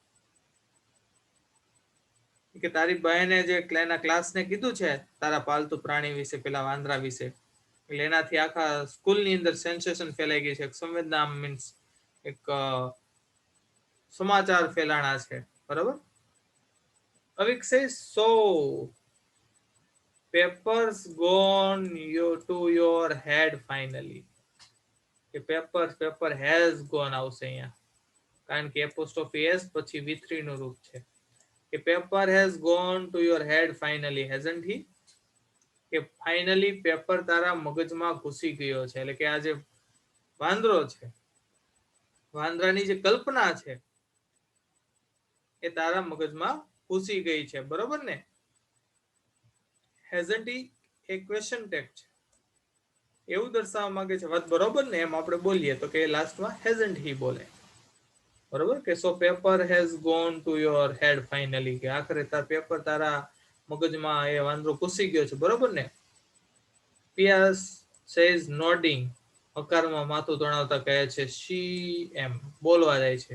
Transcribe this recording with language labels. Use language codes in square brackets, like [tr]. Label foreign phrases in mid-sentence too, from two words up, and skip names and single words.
[gu] કે તારી બહેને જે એના ક્લાસને કીધું છે તારા પાલતુ પ્રાણી વિશે, પેલા વાંદરા વિશે, એટલે એનાથી આખા સ્કૂલની અંદર સેન્સેશન ફેલાઈ ગઈ છે, સંવેદના, મીન્સ એક સમાચાર ફેલાણા છે, બરાબર. [en] અવિક says, so papers gone to your head finally, [gu] કે પેપર [en] has gone [gu] આવશે અહીંયા, કારણ કે [en] apostrophe s [gu] પછી V3 નું રૂપ છે, કે પેપર [en] has gone to your head finally, hasn't he, [gu] કે ફાઇનલી પેપર તારા મગજમાં ઘૂસી ગયો છે, એટલે કે આ જે વાંદરો છે, વાંદરાની જે કલ્પના છે એ તારા મગજમાં ઘૂસી ગઈ છે, બરોબર ને. [en] hasn't he [gu] એ [en] question tag [gu] છે, એવું દર્શાવવા માંગે છે, વાત બરોબર ને, એમ આપણે બોલીએ તો કે લાસ્ટમાં [en] hasn't he [gu] બોલે, બરોબર, કે [en] So paper has gone to your head finally, [gu] કે આખરે પેપર તારા મગજમાં એ વાંદરો ઘૂસી ગયો છે, બરોબર ને. [en] Piyas says nodding, [gu] હકારમાં માથું ધણાવતા કહે છે, શી, એમ બોલવા જાય છે.